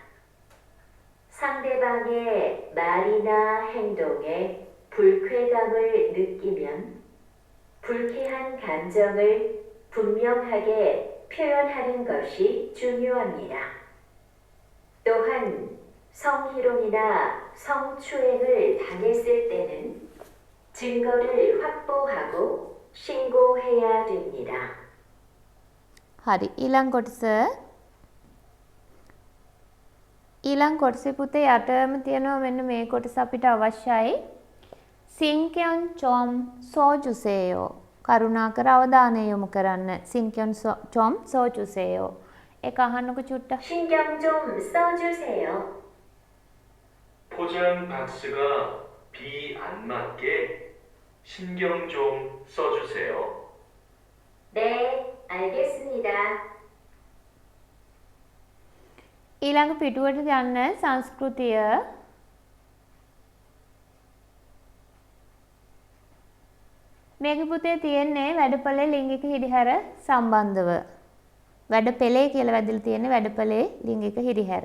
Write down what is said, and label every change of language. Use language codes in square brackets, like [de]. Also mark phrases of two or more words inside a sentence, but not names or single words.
[ko] 상대방의 말이나 행동에 불쾌감을 느끼면 불쾌한 감정을 분명하게 표현하는 것이 중요합니다. 또한 성희롱이나 성추행을 당했을 때는 증거를 확보하고 신고해야 됩니다. [si] හරි ඊළඟ කොටසේ පුතේ යටම තියෙනවා මෙන්න මේ කොටස අපිට අවශ්‍යයි. [ko] 신경 좀 써주세요 [si] කරුණාකර අවධානය යොමු කරන්න. [ko] 신경 좀 써주세요 [si] ඒක අහන්නකො චුට්ට. [ko] 신경 좀 써주세요. 포장 박스가 비 안 맞게 신경 좀 써주세요. 네, 알겠습니다. [si] ඊළඟ පිටුවට ගන්න සංස්කෘතිය මේක පුතේ තියෙන්නේ වැඩපළේ ලිංගික හිරිහැර සම්බන්ධව. වැඩපළේ කියලා වැදලා තියෙන්නේ වැඩපළේ ලිංගික හිරිහැර.